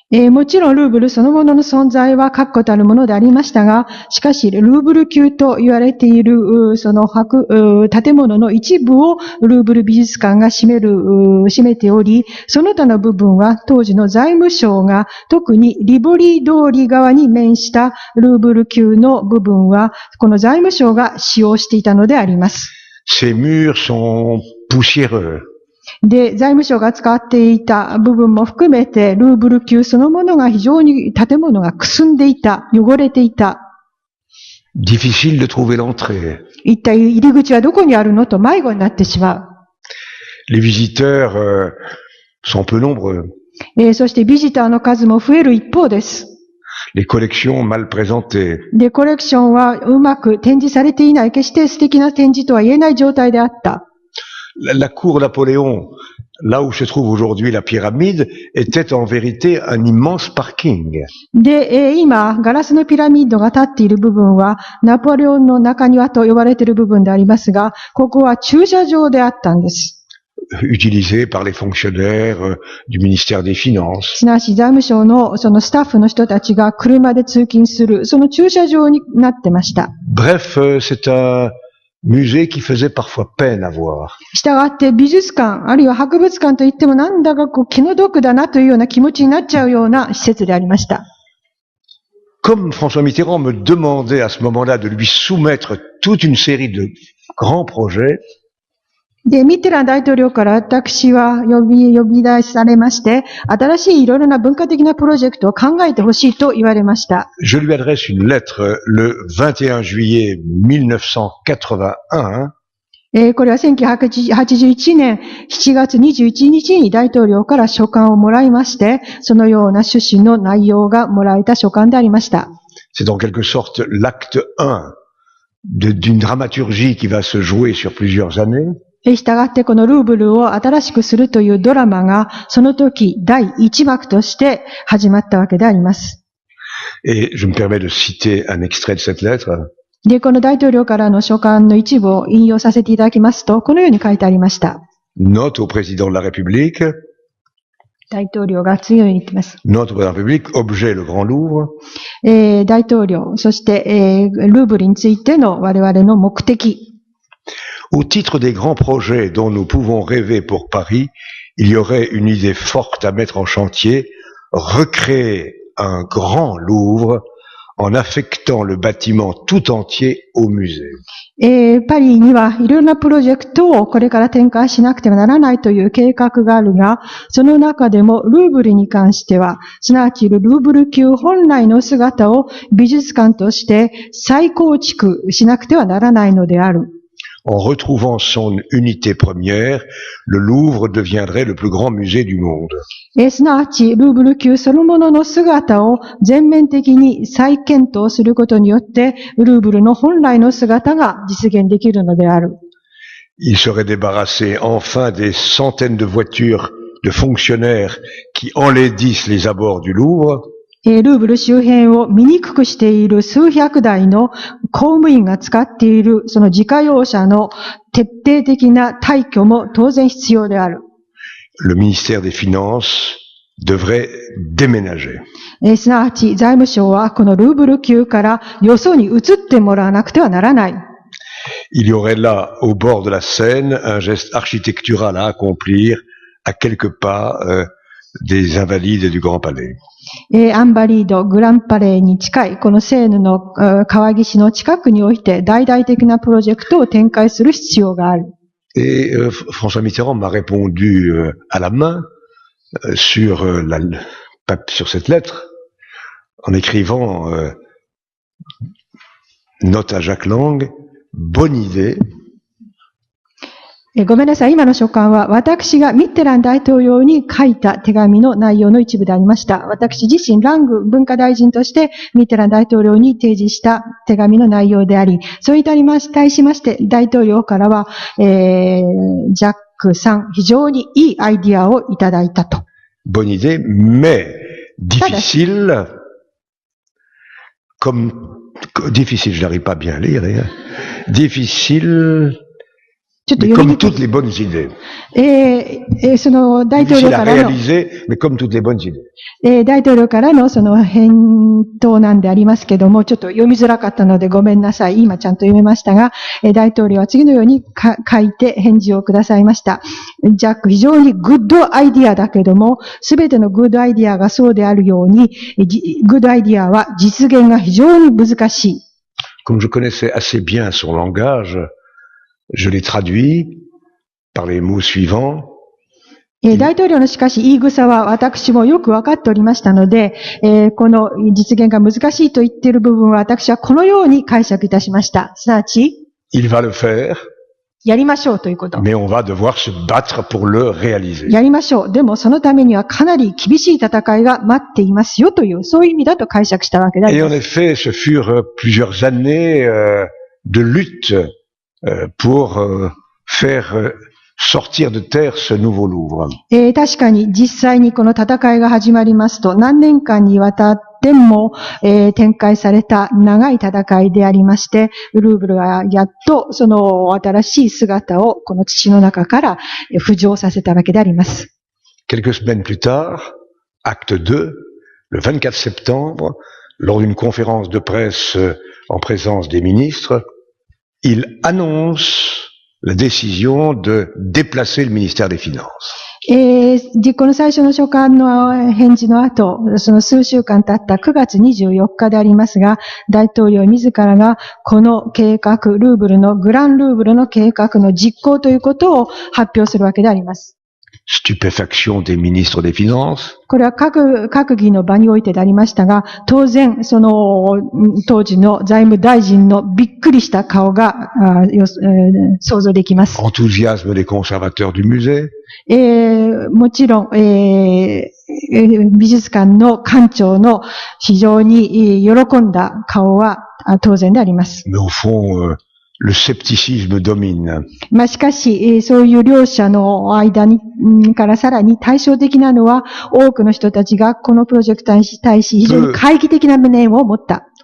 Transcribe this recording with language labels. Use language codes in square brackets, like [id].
[ja] もちろんルーブルそのものの存在は確固たるものでありましたが、しかしルーブル宮と言われているその建物の一部をルーブル美術館が占めており、その他の部分は当時の財務省が特にリボリー通り側に面したルーブル宮の部分はこの財務省が使用していたのであります。 [fr] Ces murs sont poussiéreux. [ja] で、財務省が使っていた部分も含めて、ルーブル宮そのものが非常に建物がくすんでいた、汚れていた。 [fr] difficile de trouver l'entrée. [ja] 一体入り口はどこにあるのと迷子になってしまう。 [fr] Les visiteurs sont peu nombreux. [ja] そしてビジターの数も増える一方です。 [fr] Les collections mal présentées. [ja] で、コレクションはうまく展示されていない、決して素敵な展示とは言えない状態であった。 [fr] La cour Napoléon, là où se trouve aujourd'hui la pyramide, était en vérité un immense parking. [ja] で、今、ガラスのピラミッドが立っている部分は、ナポレオンの中庭と呼ばれている部分でありますが、ここは駐車場であったんです。 [fr] utilisé par les fonctionnaires du ministère des Finances. [ja] すなわち財務省のそのスタッフの人たちが車で通勤する、その駐車場になってました。 [fr] Bref, c'est un musée qui faisait parfois peine à voir. [ja] したがって美術館、あるいは博物館といってもなんだか気の毒だなというような気持ちになっちゃうような施設でありました。 [fr] Comme François Mitterrand me demandait à ce moment-là de lui soumettre toute une série de grands projets, [ja] で、ミッテラン大統領から私は呼び出されまして、新しいいろいろな文化的なプロジェクトを考えてほしいと言われました。 [fr] Je lui adresse une lettre le 21 juillet 1981. [ja] これは1981年7月21日に大統領から書簡をもらいまして、そのような趣旨の内容がもらえた書簡でありました。 [fr] C'est en quelque sorte l'acte 1 d'une dramaturgie qui va se jouer sur plusieurs années. [ja] したがってこのルーブルを新しくするというドラマがその時第一幕として始まったわけであります。 [fr] Et je me permets de citer un extrait de cette lettre. [ja] で、この大統領からの書簡の一部を引用させていただきますと、このように書いてありました。 [fr] Note au président de la République. [ja] 大統領が次のように言っています。 [fr] Note au président de la République, objet le Grand Louvre. [ja] 大統領、そして、ルーブルについての我々の目的。 [fr] Au titre des grands projets dont nous pouvons rêver pour Paris, il y aurait une idée forte à mettre en chantier, recréer un grand Louvre en affectant le bâtiment tout entier au musée. [ja] パリにはいろんなプロジェクトをこれから展開しなくてはならないという計画があるが、その中でもルーブルに関しては、すなわちルーブル宮本来の姿を美術館として再構築しなくてはならないのである。 [fr] En retrouvant son unité première, le Louvre deviendrait le plus grand musée du monde. [ja] すなわち、ルーブル宮そのものの姿を全面的に再検討することによって、ルーブルの本来の姿が実現できるのである。 [fr] Il serait débarrassé enfin des centaines de voitures de fonctionnaires qui enlaidissent les abords du Louvre. [ja] ルーブル周辺を見にくくしている数百台の公務員が使っているその自家用車の徹底的な退去も当然必要である。 [fr] Le ministère des Finances devrait déménager. [ja] すなわち財務省はこのルーブル宮からよそに移ってもらわなくてはならない。 [fr] Il y aurait là, au bord de la Seine, un geste architectural à accomplir à quelques pas des Invalides et du Grand Palais. [ja] アンバリード、グランパレーに近い、このセーヌの川岸の近くにおいて大々的なプロジェクトを展開する必要がある。 [fr] Et François Mitterrand m'a répondu à la main sur cette lettre en écrivant note à Jacques Lang, bonne idée. [ja] ごめんなさい。今の書簡は私がミッテラン大統領に書いた手紙の内容の一部でありました。私自身、ラング文化大臣としてミッテラン大統領に提示した手紙の内容であり、それに対しまして大統領からは、ジャックさん、非常にいいアイディアをいただいたと。 [fr] Bonne idée, mais difficile, difficile, je n'arrive pas bien à lire, difficile, mais comme toutes les bonnes idées. [ja] その大統領からの、 [fr] mais comme toutes les bonnes idées. [ja] 大統領からのその返答なんでありますけども、ちょっと読みづらかったのでごめんなさい。今ちゃんと読めましたが、大統領は次のように書いて返事をくださいました。ジャック、非常にグッドアイディアだけども、すべてのグッドアイディアがそうであるように、グッドアイディアは実現が非常に難しい。 [fr] Comme je connaissais assez bien son langage, je l'ai traduit par les mots suivants. [ja] 大統領のしかし言い草は私もよくわかっておりましたので、この実現が難しいと言っている部分は私はこのように解釈いたしました。すなわち、 [fr] Il va le faire, [ja] やりましょうということ。 [fr] mais on va devoir se battre pour le réaliser. [ja] やりましょう。でもそのためにはかなり厳しい戦いが待っていますよという、そういう意味だと解釈したわけであります。 [fr] Et en effet, ce furent plusieurs années de lutte pour faire sortir de terre ce nouveau Louvre. [ja] 確かに実際にこの戦いが始まりますと何年間にわたっても、展開された長い戦いでありまして、ルーブルはやっとその新しい姿をこの土の中から浮上させたわけであります。 [fr] Quelques semaines plus tard, acte 2, le 24 septembre, lors d'une conférence de presse en présence des ministres, il annonce la décision de déplacer le ministère des Finances. [ja] この最初の書簡の返事の後、その数週間経った9月24日でありますが、大統領自らがこの計画、ルーブルの、グランルーブルの計画の実行ということを発表するわけであります。 [fr] Stupéfaction des ministres des Finances. [ja] これは閣議の場においてでありましたが、当然、その当時の財務大臣のびっくりした顔が想像できます。 [fr] Enthousiasme des conservateurs du musée. [ja] もちろん、美術館の館長の非常に喜んだ顔は当然であります。 [fr] Mais au fond, le scepticisme domine. [ja] しかし、そういう両者の間にからさらに対照的なのは、多くの人たちがこのプロジェクトに対し非常に懐疑的な面を持った。